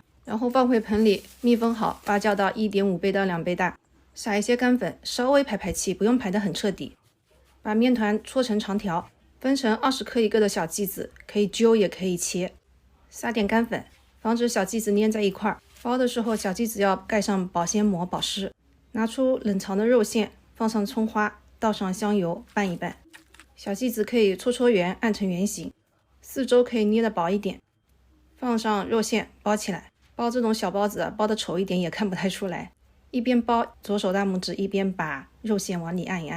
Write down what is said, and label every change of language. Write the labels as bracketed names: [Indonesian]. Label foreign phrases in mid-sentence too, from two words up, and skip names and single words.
[Chinese] 然後放回盆裡，密封好，发酵到1.5倍到2倍大。撒一些乾粉，稍微排气，不用排得很徹底。把面团搓成長條，分成20克一個的小劑子，可以揪也可以切。撒點乾粉，防止小劑子粘在一塊兒。包的時候，小劑子要蓋上保鮮膜保濕。拿出冷藏的肉餡，放上蔥花，倒上香油，拌一拌。小劑子可以搓圓，按成圓形，四周可以捏得薄一點。放上肉餡，包起來。包這種小包子，包得醜一點也看不太出來。一邊包，左手大拇指一邊把肉餡往裡按一按。